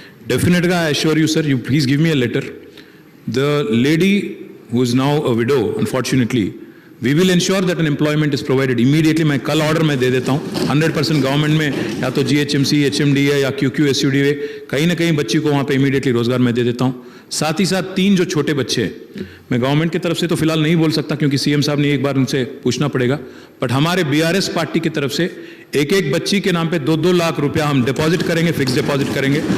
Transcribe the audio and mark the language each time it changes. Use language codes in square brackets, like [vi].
[en] డెఫినెట్గా I assure you sir, you please give me a letter. The lady who is now a widow unfortunately we will ensure that an employment is provided immediately. [hi] मैं कल order में दे देता हूँ 100% government में, या तो GHMC, HMDA या QQSUDA, कहीं ना कहीं बच्ची को वहाँ पे इमीडिएटली रोजगार मैं दे देता हूँ. साथ ही साथ 3 जो छोटे बच्चे हैं, मैं गवर्नमेंट की तरफ से तो फिलहाल नहीं बोल सकता क्योंकि CM साहब ने एक बार उनसे पूछना पड़ेगा, बट हमारे BRS पार्टी की तरफ से एक बच्ची के नाम पे 2-2 लाख रुपया हम डिपॉजिट करेंगे, फिक्स डिपॉजिट करेंगे.